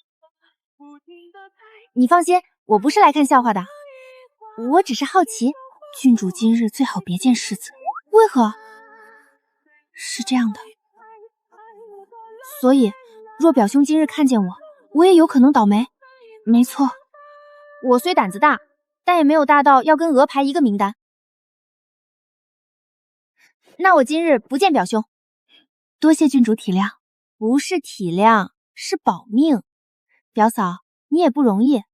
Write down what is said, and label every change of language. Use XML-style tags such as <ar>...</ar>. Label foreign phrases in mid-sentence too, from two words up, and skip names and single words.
<zh>你放心，我不是來看笑話的，我只是好奇，郡主今日最好別見世子。為何？是這樣的，所以若表兄今日看見我，我也有可能倒霉。沒錯，我雖膽子大，但也沒有大到要跟娥排一個名單。那我今日不見表兄，多謝郡主體諒。不是體諒，是保命。表嫂，你也不容易。</zh>